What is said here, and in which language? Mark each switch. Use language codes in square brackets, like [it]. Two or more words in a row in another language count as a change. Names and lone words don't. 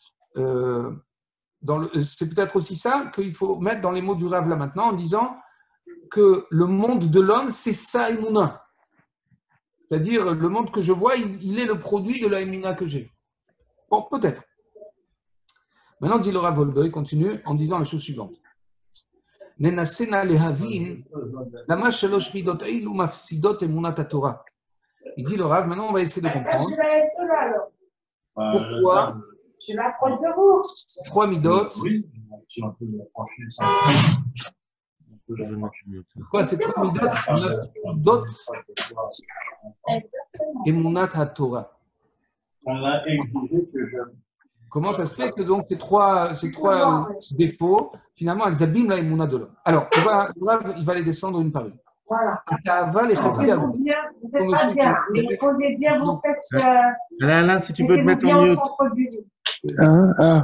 [fr] C'est peut-être aussi ça qu'il faut mettre dans les mots du Rav là maintenant en disant que le monde de l'homme, c'est ça Emouna. C'est-à-dire le monde que je vois, il est le produit de la Emouna que j'ai. Bon, peut-être. Maintenant, dit le Rav Wolbe, il continue en disant la chose suivante. [he] ננסה להבין למה שלוש מידות אלו מפסידות אמונת התורה. [fr] Il dit le Rav, maintenant on va essayer de comprendre pourquoi trois midot. Pourquoi ces trois midot [he] אמונת התורה. [fr] Comment ça se fait que donc ces trois défauts, finalement, elles abîment la emuna de l'homme. Alors, le Rav, il va les descendre une par une. Voilà. Vous posez bien vos fesses. Alain, si tu peux te mettre en mute.